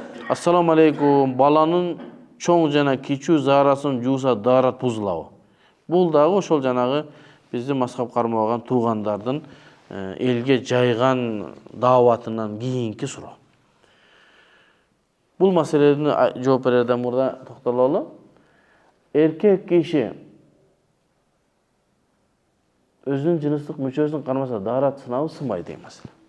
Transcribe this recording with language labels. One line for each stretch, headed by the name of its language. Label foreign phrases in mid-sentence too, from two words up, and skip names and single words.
Arabic: السلام عليكم.
Kyrgyz: Баланын чоң жана кичүү заарасын жууса даарат бузулабы. Бул дагы ошол жанагы биздин мазхаб кармаган туугандардын элге жайган дааватынан кийинки суроо. Бул маселени жооп берерден мурда токтололу. Эркек киши өзүнүн жыныстык мүчөсүн кармаса дарат сынабы сынбайт деген маселе.